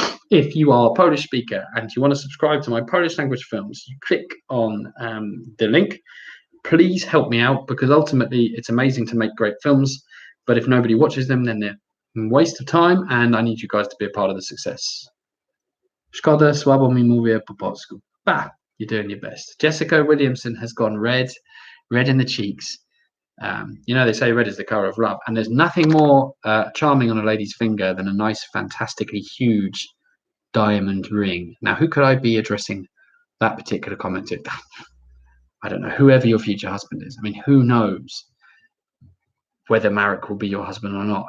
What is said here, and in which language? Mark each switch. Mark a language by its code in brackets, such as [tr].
[en] If you are a Polish speaker and you want to subscribe to my Polish language films, you click on the link. Please help me out because ultimately it's amazing to make great films, but if nobody watches them, then they're a waste of time, and I need you guys to be a part of the success. [pl] Szkoda, słabo mi mówię po polsku. [en] Bah, you're doing your best. Jessica Williamson has gone red in the cheeks. You know, they say red is the color of love, and there's nothing more charming on a lady's finger than a nice, fantastically huge diamond ring. Now, who could I be addressing that particular comment to? I don't know, whoever your future husband is. I mean, who knows whether Marek will be your husband or not?